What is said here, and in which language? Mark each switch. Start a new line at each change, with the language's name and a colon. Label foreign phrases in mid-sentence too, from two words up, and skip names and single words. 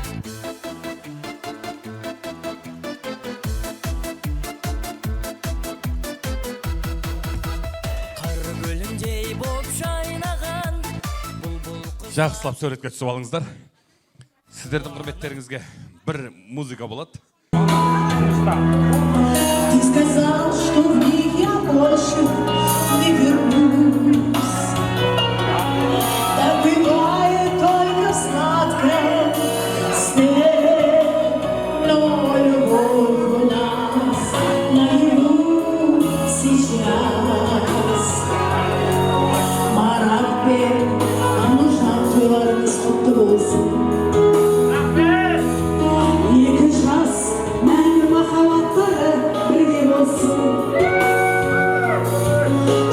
Kazakh: Жақсылап сөйлетке түсіп алыңыздар. Сіздердің құрметтеріңізге бір музыка болады.
Russian: Ты сказал, что в них я больше не вернусь. Так бывает только в сладком сне, но любовь у нас наяву сейчас.
Kazakh: Марат бен,
Russian: нам нужна
Kazakh: тойларыңыз құтты болсын. Екі жас мәңгі махаббаттары бірге болсын.